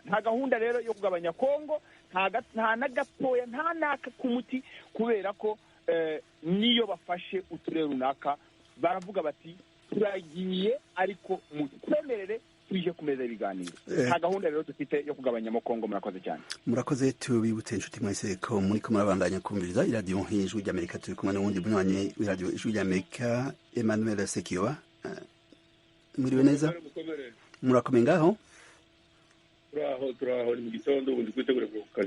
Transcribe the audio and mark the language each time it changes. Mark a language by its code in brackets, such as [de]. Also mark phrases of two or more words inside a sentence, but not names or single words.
[rw] Nta gahunda rero yo kugabanya Kongo, nta na gatoya, nta naka ku muti, kubera ko niyo bafashe uturere runaka baravuga bati turagiye, ariko mutwemerere tuje ku meza y'ibiganiro. Nta gahunda rero dufite yo kugabanyamo Kongo. Murakoze cyane. Murakoze. [rn] Tubibutse inshuti mwese ko muri ko murabandanya kumviriza iradiyo Ijwi ry'Amerika. Turi kumwe n'uwundi munywanyi w'iradiyo Ijwi ry'Amerika, Emmanuel Sekiyoba. Muriwe neza? Murakomeye ngaho? Turaho ni mu gitondo, ubundi kwitegura ku kazi.